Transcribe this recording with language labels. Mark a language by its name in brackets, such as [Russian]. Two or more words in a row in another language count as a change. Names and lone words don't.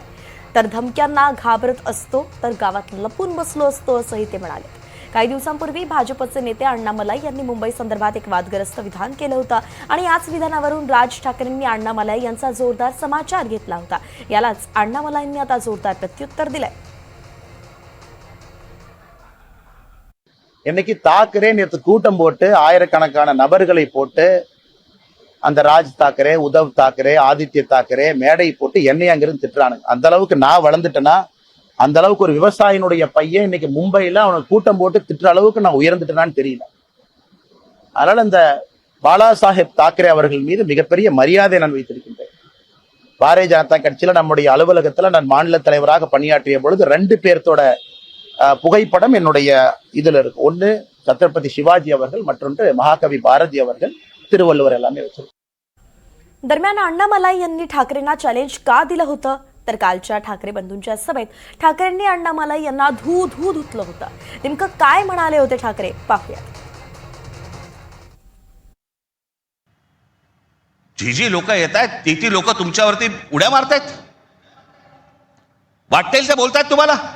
[Marathi] तर धमक्यांना घाबरत असतो तर गावात लपून बसलो असतो असंही ते म्हणाले। काही दिवसांपूर्वी भाजपचे नेते अण्णा मलाई यांनी मुंबई संदर्भात एक वादग्रस्त विधान केलं होतं आणि याच विधानावरून राज ठाकरेंनी अण्णा मलाई यांचा जोरदार समाचार घेतला होता। यालाच अण्णा मलाईंनी आता जोरदार प्रत्युत्तर दिलंय। [Tamil] இன்னைக்கு தாக்கரே நேற்று கூட்டம் போட்டு ஆயிரக்கணக்கான நபர்களை போட்டு அந்த ராஜ் தாக்கரே, உத்தவ் தாக்கரே, ஆதித்ய தாக்கரே மேடை போட்டு என்னைய அங்கிருந்து திட்டுறானுங்க। அந்த அளவுக்கு நான் வளர்ந்துட்டேன்னா, அந்த அளவுக்கு ஒரு விவசாயினுடைய பையன் இன்னைக்கு மும்பையில அவனுக்கு கூட்டம் போட்டு திட்டுற அளவுக்கு நான் உயர்ந்துட்டேனான்னு தெரியல। அதனால இந்த பாலா சாஹேப் தாக்கரே அவர்கள் மீது மிகப்பெரிய மரியாதை நான் வைத்திருக்கின்றேன்। பாரதிய ஜனதா கட்சியில நம்முடைய அலுவலகத்துல நான் மாநில தலைவராக பணியாற்றிய பொழுது 2 பேர்த்தோட புகைப்படம் என்னுடைய இதுல இருக்கு। ஒன்னு छत्रपती शिवाजी அவர்கள், மற்றொன்று महाकवी பாரதி அவர்கள், திருவள்ளுவர் எல்லாமே வச்சிருக்காங்க। [Marathi] दरम्यान अण्णा मलाई यांनी ठाकरेंना चॅलेंज का दिलं होतं? तर कालच्या ठाकरे बंधूंच्या सभेत ठाकरेंनी अण्णा मलाई यांना धू धुतलं होतं। नेमकं काय म्हणाले होते ठाकरे पाहूया। जी लोक येत आहेत ती लोक तुमच्यावरती उड्या मारतायत, वाटेल ते बोलतायत तुम्हाला।